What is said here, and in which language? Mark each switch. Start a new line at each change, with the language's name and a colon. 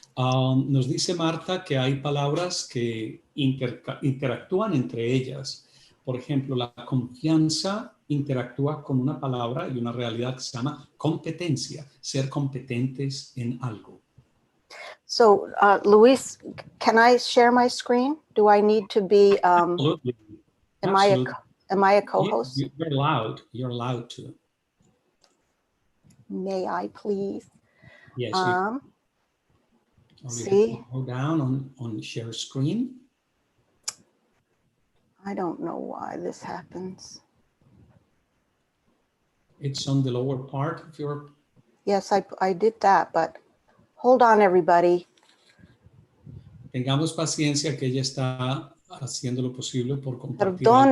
Spanish: Nos dice Marta que hay palabras que interactúan entre ellas. Por ejemplo, la confianza interactúa con una palabra y una realidad que se llama competencia, ser competentes en algo.
English: So, Luis, can I share my screen? Do I need to be, Absolutely. am Absolutely. I a co-host? You're allowed. You're allowed to. May I please? Yes. See, Go down on share screen. I don't know why this happens. It's on the lower part of your. Yes, I did that, but hold on, everybody.
Spanish: Tengamos paciencia que ella está haciendo lo posible por compartir algo.